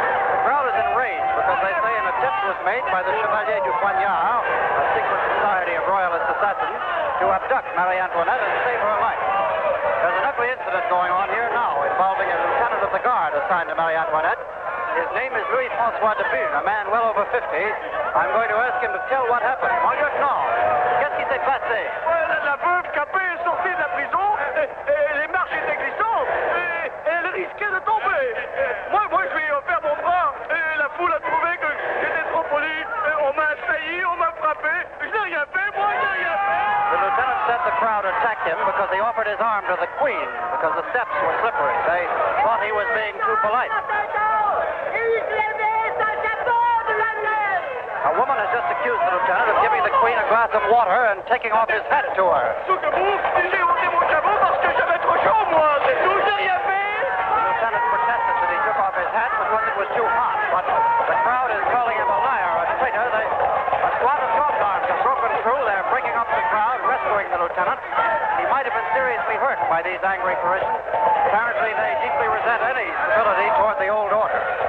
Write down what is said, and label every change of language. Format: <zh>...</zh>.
<en>The crowd is enraged because they say an attempt was made by the Chevalier du Poignard, a secret society of royalist assassins, to abduct Marie Antoinette and save her life. There's an ugly incident going on here now involving a lieutenant of the guard assigned to Marie Antoinette. His name is Louis-François de Bune, a man well over 50. I'm going to ask him to tell what happened.</en> <fr>Mon lieutenant, qu'est-ce qui s'est passé? La veuve Capet est sortie de la prison, les marches étaient glissantes, et elle risquait de tomber. Moi, je lui ai offert mon bras, et la foule a trouvé que j'étais trop poli. On m'a assailli, on m'a frappé. Je n'ai rien fait, moi, je n'ai rien fait.</fr> <en>The lieutenant said the crowd attacked him because he offered his arm to the Queen, because the steps were slippery. They thought he was being too polite. woman has just accused the lieutenant of giving the Queen a glass of water and taking off his hat to her.</en> <fr>J'ai ôté mon chapeau parce que j'avais trop chaud, moi. C'est tout, j'ai rien fait.</fr> <en>The lieutenant protested that he took off his hat because it was too hot. But the crowd is calling him a liar, a traitor. A squad of gendarmes have broken through. They're breaking up the crowd, rescuing the lieutenant. He might have been seriously hurt by these angry parishioners. Apparently, they deeply resent any civility toward the old order.</en>